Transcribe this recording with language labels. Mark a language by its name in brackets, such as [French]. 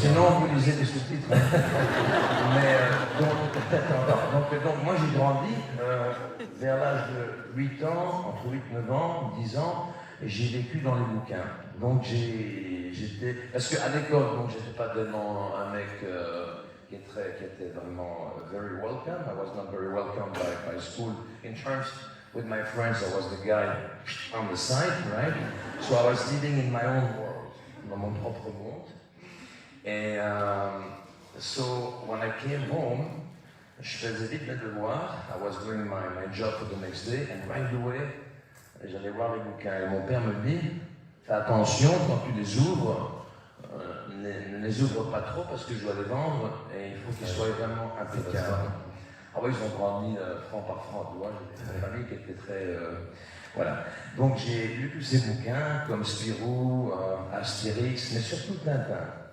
[French] Sinon, vous lisez des sous-titres. Mais donc, moi j'ai grandi vers l'âge de 8 ans, entre 8 et 9 ans, 10 ans, et j'ai vécu dans les bouquins. Donc j'étais. Parce qu'à l'école, donc j'étais pas tellement un mec qui était vraiment very welcome. [English] I was not very welcome by school. In terms with my friends, I was the guy on the side, right? So I was living in my own world, dans mon propre monde. [French] Et so when I came home, je faisais vite mes devoirs. [English] I was doing my job for the next day, and right away, j'allais voir les bouquins. [French] Et mon père me dit, fais attention quand tu les ouvres, ne les ouvre pas trop parce que je dois les vendre et il faut qu'ils soient vraiment impeccables. Ah oui, ils ont grandi franc par franc, tu vois, j'ai une famille qui était très. Voilà. Donc j'ai lu tous ces bouquins comme Spirou, Astérix, mais surtout Tintin.